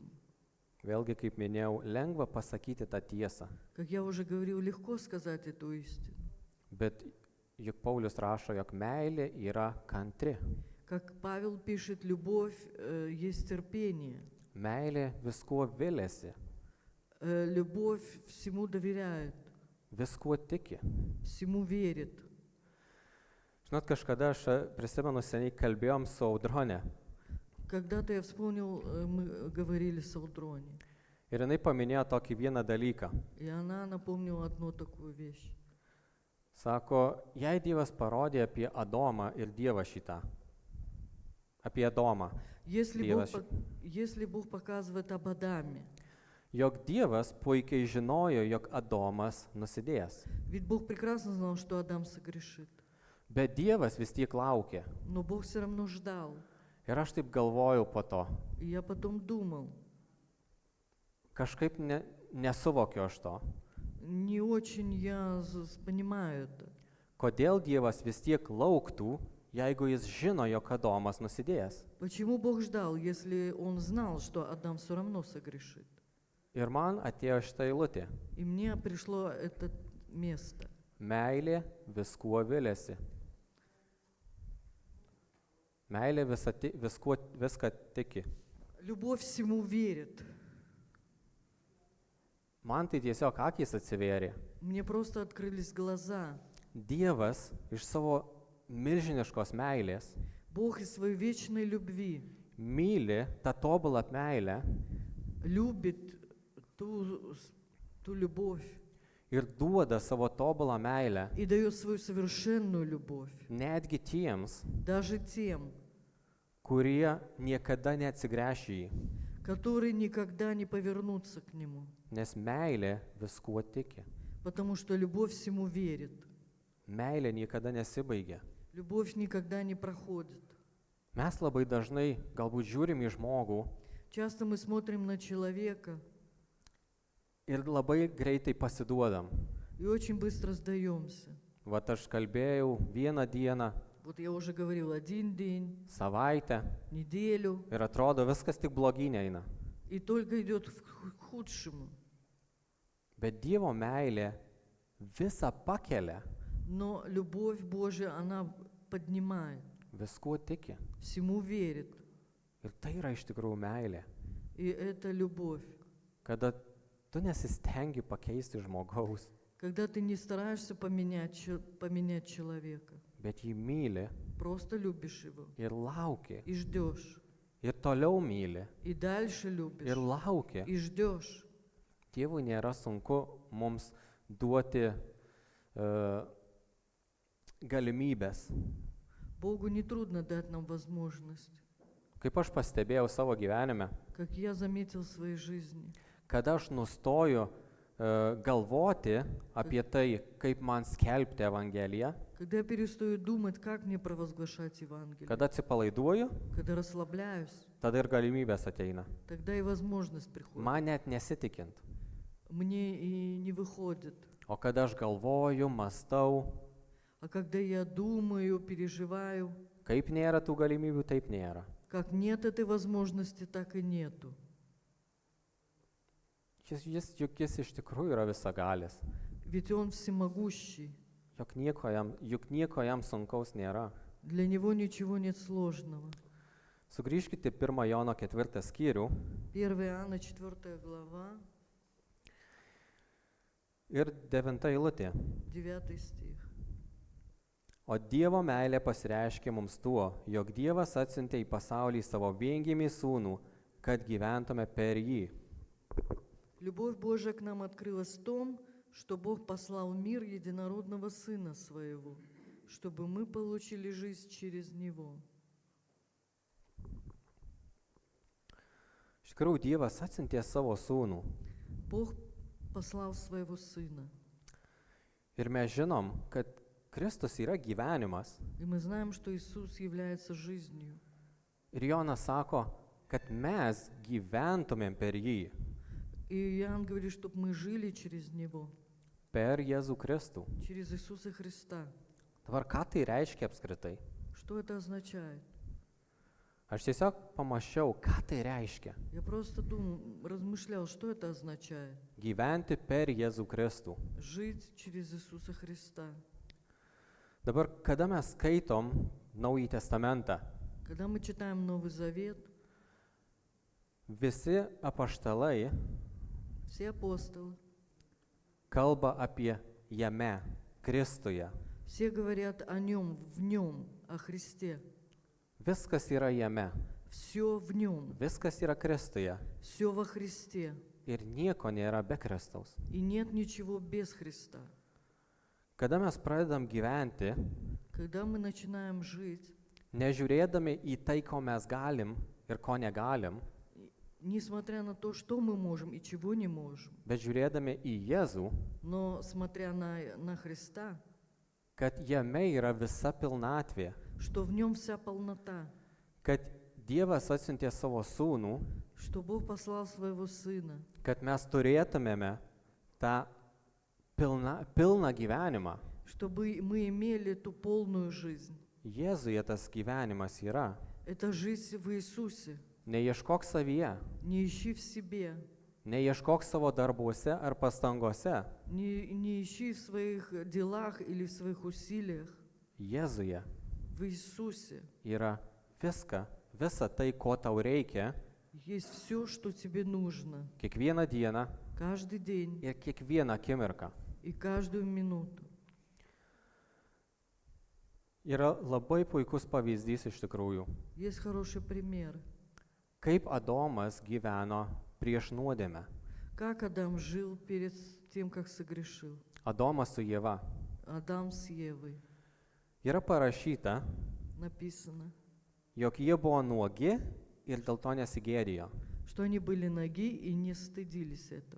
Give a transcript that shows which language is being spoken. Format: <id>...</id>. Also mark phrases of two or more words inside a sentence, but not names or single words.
<lt>Vėlgi, kaip minėjau, lengva pasakyti tą tiesą.</lt> <ru>Как я уже говорил, легко сказать эту истину.</ru> <lt>Bet juk Paulius rašo, jog meilė yra kantri.</lt> <ru>Как Павел пишет, любовь есть терпение.</ru> <lt>Meilė viskuo viliasi,</lt> <ru>Любовь всему доверяет,</ru> <lt>viskuo tiki.</lt> <ru>всему верит.</ru> <lt>Žinot, kažkada aš prisimenu seniai kalbėjom su Audronė.</lt> <ru>Когда-то я вспомнил, мы говорили с Алдрони,</ru> <lt>Ir jinai paminėjo tokį vieną dalyką.</lt> <ru>и она напомнила одну такую вещь.</ru> <lt>Sako, jei Dievas parodė apie Adomą ir Dievą šitą. Apie Adomą.</lt> <ru>Если Бог показывает об Адаме,</ru> <lt>Jog Dievas puikiai žinojo, jog Adomas nusidės.</lt> <ru>ведь Бог прекрасно знал, что Адам согрешит,</ru> <lt>Bet Dievas vis tiek laukė.</lt> <ru>но Бог все равно ждал.</ru> <lt>Ir aš taip galvojau po to.</lt> <ru>И я потом думал,</ru> <lt>Kažkaip nesuvokiu aš to.</lt> <ru>не очень я понимаю это.</ru> <lt>Kodėl Dievas vis tiek lauktų, jeigu jis žino, jog Adomas nusidės.</lt> <ru>Почему Бог ждал, если Он знал, что Адам все равно согрешит?</ru> <lt>Ir man atėjo šitą eilutę.</lt> <ru>И мне пришло это место.</ru> <lt>Meilė viskuo viliasi. Meilė viską tiki.</lt> <ru>Любовь всему верит.</ru> <lt>Man tai tiesiog akys atsivėrė.</lt> <ru>Мне просто открылись глаза.</ru> <lt>Dievas iš savo milžiniškos meilės</lt> <ru>Бог из своей вечной любви</ru> <lt>myli tą tobulą meilę</lt> <ru>любит ту любовь</ru> <lt>ir duoda savo tobulą meilę</lt> <ru>и дает свою совершенную любовь</ru> <lt>netgi tiems,</lt> <ru>даже тем,</ru> <lt>kurie niekada neatsigręš į jį,</lt> <ru>которые никогда не повернутся к Нему,</ru> <lt>nes meilė viskuo tiki.</lt> <ru>потому что любовь всему верит.</ru> <lt>Meilė niekada nesibaigia.</lt> <ru>Любовь никогда не проходит.</ru> <lt>Mes labai dažnai galbūt žiūrim į žmogų</lt> <ru>Часто мы смотрим на человека</ru> <lt>ir labai greitai pasiduodam.</lt> <ru>и очень быстро сдаемся.</ru> <lt>Vat aš kalbėjau vieną dieną,</lt> <ru>Вот я уже говорил, один день,</ru> <lt>savaitę</lt> <ru>неделю,</ru> <lt>ir atrodo viskas tik blogyn eina.</lt> <ru>и только идет к худшему.</ru> <lt>Bet Dievo meilė visą pakelia,</lt> <ru>Но любовь Божия, она поднимает,</ru> <lt>viskuo tiki.</lt> <ru>всему верит.</ru> <lt>Ir tai yra iš tikrųjų meilė.</lt> <ru>И это любовь.</ru> <lt>Kada tu nesistengi pakeisti žmogaus,</lt> <ru>Когда ты не стараешься поменять человека,</ru> <lt>bet jį myli</lt> <ru>просто любишь его</ru> <lt>ir lauki,</lt> <ru>и ждешь,</ru> <lt>ir toliau myli,</lt> <ru>и дальше любишь,</ru> <lt>ir laukia.</lt> <ru>и ждешь.</ru> <lt>Dievui nėra sunku mums duoti galimybės.</lt> <ru>Богу не трудно дать нам возможность,</ru> <lt>Kaip aš pastebėjau savo gyvenime,</lt> <ru>как я заметил в своей жизни.</ru> <lt>kada aš nustoju galvoti apie tai, kaip man skelbti Evangeliją,</lt> <ru>Когда я перестаю думать, как мне провозглашать Евангелие,</ru> <lt>kada atsipalaiduoju,</lt> <ru>когда расслабляюсь,</ru> <lt>tada ir galimybės ateina.</lt> <ru>тогда и возможность приходит.</ru> <lt>Man net nesitikint.</lt> <ru>Мне и не выходит.</ru> <lt>O kada aš galvoju, mąstau,</lt> <ru>А когда я думаю, переживаю,</ru> <lt>kaip nėra tų galimybių, taip nėra.</lt> <ru>как нет этой возможности, так и нету.</ru> <lt>Juk jis iš tikrųjų yra visagalis.</lt> <ru>Ведь Он всемогущий.</ru> <lt>Juk nieko jam sunkaus nėra.</lt> <ru>Для Него ничего нет сложного.</ru> <lt>Sugrįžkite 1 Jono 4 skyrių</lt> <ru>1 Иоанна 4 глава,</ru> <lt>ir 9 eilutė.</lt> <ru>9 стих.</ru> <lt>O Dievo meilė pasireiškė mums tuo, jog Dievas atsiuntė į pasaulį savo viengimį sūnų, kad gyventume per jį.</lt> <ru>Любовь Божия к нам открылась в том, что Бог послал в мир единородного Сына Своего, чтобы мы получили жизнь через Него.</ru> <lt>Iš tikrųjų, Dievas atsiuntė savo sūnų.</lt> <ru>Бог послал Своего Сына.</ru> <lt>Ir mes žinom, kad Kristus yra gyvenimas.</lt> <ru>И мы знаем, что Иисус является жизнью.</ru> <lt>Ir Jonas sako, kad mes gyventumėm per jį,</lt> <ru>И Иоанн говорит, чтобы мы жили через Него,</ru> <lt>per Jėzų Kristų.</lt> <ru>через Иисуса Христа.</ru> <lt>Dabar ką tai reiškia apskritai?</lt> <ru>Что это означает?</ru> <lt>Aš tiesiog pamačiau, ką tai reiškia.</lt> <ru>Я просто размышлял, что это означает.</ru> <lt>Gyventi per Jėzų Kristų.</lt> <ru>Жить через Иисуса Христа.</ru> <lt>Dabar, kada mes skaitom Naująjį Testamentą,</lt> <ru>Когда мы читаем Новый Завет,</ru> <lt>visi apaštalai</lt> <ru>все апостолы,</ru> <lt>kalba apie jame, Kristuje.</lt> <ru>все говорят о Нем, в Нем, о Христе.</ru> <lt>Viskas yra jame,</lt> <ru>Все в Нем,</ru> <lt>viskas yra Kristuje.</lt> <ru>все во Христе.</ru> <lt>Ir nieko nėra be Kristaus.</lt> <ru>И нет ничего без Христа.</ru> <lt>Kada mes pradedam gyventi,</lt> <ru>Когда мы начинаем жить,</ru> <lt>nežiūrėdami į tai, ko mes galim ir ko negalim,</lt> <ru>несмотря на то, что мы можем и чего не можем,</ru> <lt>bet žiūrėdami į Jėzų,</lt> <ru>но смотря на Христа,</ru> <lt>kad jame yra visa pilnatvė,</lt> <ru>что в Нем вся полнота,</ru> <lt>kad Dievas atsiuntė savo sūnų,</lt> <ru>что Бог послал Своего Сына,</ru> <lt>kad mes turėtumėme tą pilną gyvenimą.</lt> <ru>чтобы мы имели ту полную жизнь.</ru> <lt>Jėzuje tas gyvenimas yra.</lt> <ru>Это жизнь в Иисусе.</ru> <lt>Neieškok savyje,</lt> <ru>Не ищи в себе,</ru> <lt>neieškok savo darbuose ar pastangose.</lt> <ru>не ищи в своих делах или в своих усилиях.</ru> <lt>Jėzuje</lt> <ru>В Иисусе</ru> <lt>yra visa tai, ko tau reikia,</lt> <ru>есть все, что тебе нужно,</ru> <lt>kiekvieną dieną</lt> <ru>каждый день</ru> <lt>ir kiekvieną akimirką.</lt> <ru>и каждую минуту.</ru> <lt>Yra labai puikus pavyzdys iš tikrųjų,</lt> <ru>Есть хороший пример,</ru> <lt>kaip Adomas gyveno prieš nuodėmę.</lt> <ru>как Адам жил перед тем, как согрешил.</ru> <lt>Adomas su Ieva.</lt> <ru>Адам с Евой.</ru> <lt>Yra parašyta,</lt> <ru>Написано,</ru> <lt>jog jie buvo nuogi ir dėl to nesigėdijo.</lt> <ru>что они были ноги и не стыдились этого.</ru>